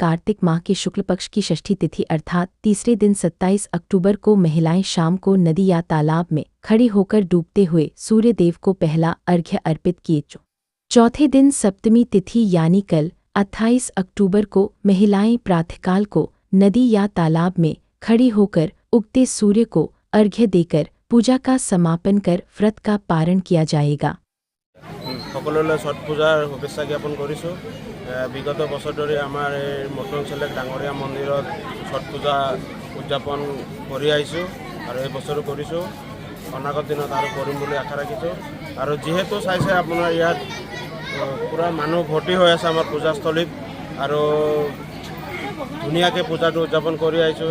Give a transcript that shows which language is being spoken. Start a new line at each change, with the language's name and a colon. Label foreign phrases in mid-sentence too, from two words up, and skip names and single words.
Hindi: कार्तिक माह के शुक्ल पक्ष की षष्ठी तिथि अर्थात तीसरे दिन 27 अक्टूबर को महिलाएं शाम को नदी या तालाब में खड़ी होकर डूबते हुए सूर्य देव को पहला अर्घ्य अर्पित किए। चौथे दिन सप्तमी तिथि यानी कल 28 अक्टूबर को महिलाएं प्रातःकाल को नदी या तालाब में खड़ी होकर उगते सूर्य को अर्घ्य देकर पूजा का समापन कर व्रत का पारण किया जाएगा।
Assamese: সকলোলৈ ছট পূজাৰ শুভেচ্ছা জ্ঞাপন কৰিছোঁ। বিগত বছৰ ধৰি আমাৰ এই মুৰকংগছেলেক ডাঙৰীয়া মন্দিৰত ছট পূজা উদযাপন কৰি আহিছোঁ আৰু এই বছৰো কৰিছোঁ। অনাগত দিনত আৰু কৰিম বুলি আশা ৰাখিছোঁ। আৰু যিহেতু চাইছে আপোনাৰ ইয়াত পুৰা মানুহ ভৰ্তি হৈ আছে আমাৰ পূজাস্থলীত আৰু ধুনীয়াকৈ পূজাটো উদযাপন কৰি আহিছোঁ।